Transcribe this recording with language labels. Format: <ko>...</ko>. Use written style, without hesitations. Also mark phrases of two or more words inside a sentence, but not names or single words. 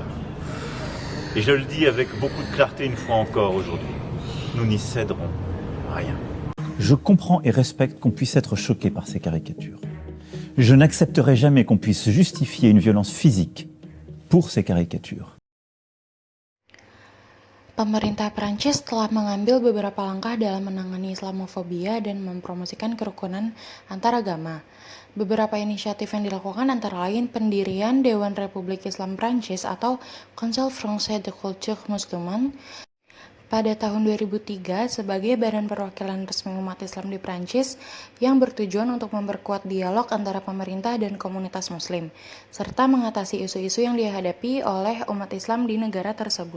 <fr>Et je le dis avec beaucoup de clarté une fois encore aujourd'hui. Nous n'y céderons rien. Je comprends et respecte qu'on puisse être choqué par ces caricatures. Je n'accepterai jamais qu'on puisse justifier une violence physique pour ces caricatures.</fr> <id>Pemerintah Prancis telah mengambil beberapa langkah dalam menangani Islamofobia dan mempromosikan kerukunan antaragama. Beberapa inisiatif yang dilakukan antara lain pendirian Dewan Republik Islam Prancis atau Conseil Français de Culture Musulmane pada tahun 2003 sebagai badan perwakilan resmi umat Islam di Prancis yang bertujuan untuk memperkuat dialog antara pemerintah dan komunitas muslim, serta mengatasi isu-isu yang dihadapi oleh umat Islam di negara tersebut.</id>